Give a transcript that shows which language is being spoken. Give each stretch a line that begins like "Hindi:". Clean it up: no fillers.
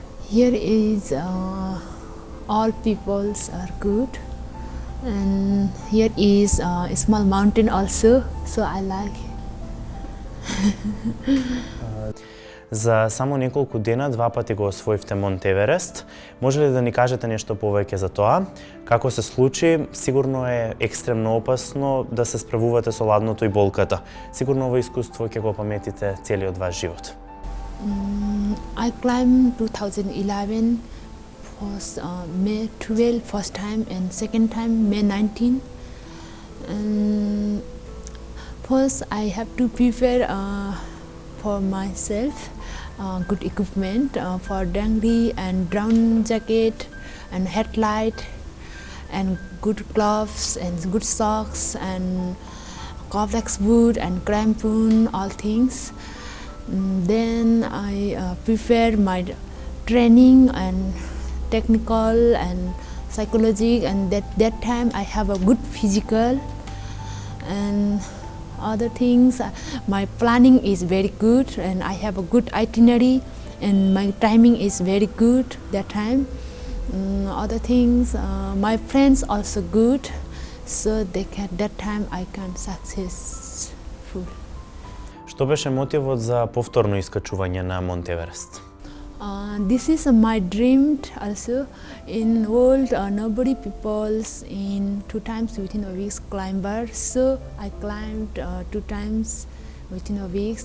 English: Here is all peoples are good, and here is a small mountain also, so I like.
Macedonian: За само неколку дена два пати го освоивте Монт Еверест. Може ли да ни кажете нешто повеќе за тоа? Како се случи? Сигурно е екстремно опасно да се справувате со ладното и болката. Сигурно ова искуство ќе го паметите целиот ваш живот.
English: I climbed 2011, first May 12 first time and second time May 19. And first I have to prepare for myself good equipment for dangly and down jacket and headlight and good gloves and good socks and Corvex boot and crampon, all things. Then I prepare my training and technical and psychology, and that time I have a good physical and other things. My planning is very good and I have a good itinerary and my timing is very good that time. Other things, my friends also good, so that time I can successful.
Macedonian: Што беше мотивот за повторно искачување на Монт Еверест?
English: This is my dream also. In world, nobody peoples in 2 times within a week climber. So I climbed 2 times within a week.